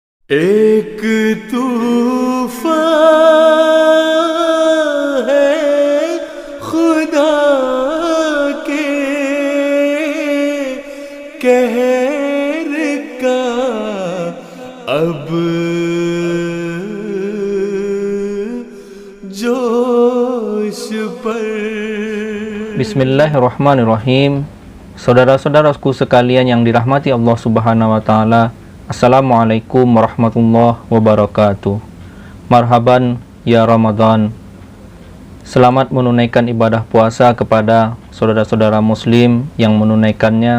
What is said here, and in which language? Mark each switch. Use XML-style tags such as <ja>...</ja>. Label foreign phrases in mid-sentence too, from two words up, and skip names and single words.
<hi>एक तूफान है खुदा के कहर का अब जोश पर.</hi> <ar>بسم الله الرحمن الرحيم.</ar> <id>Saudara-saudaraku sekalian yang dirahmati Allah</id> <ar>سبحانه وتعالى, السلام عليكم ورحمة الله وبركاته. مرحبا يا رمضان.</ar> <id>Selamat menunaikan ibadah puasa kepada saudara-saudara muslim yang menunaikannya.</id>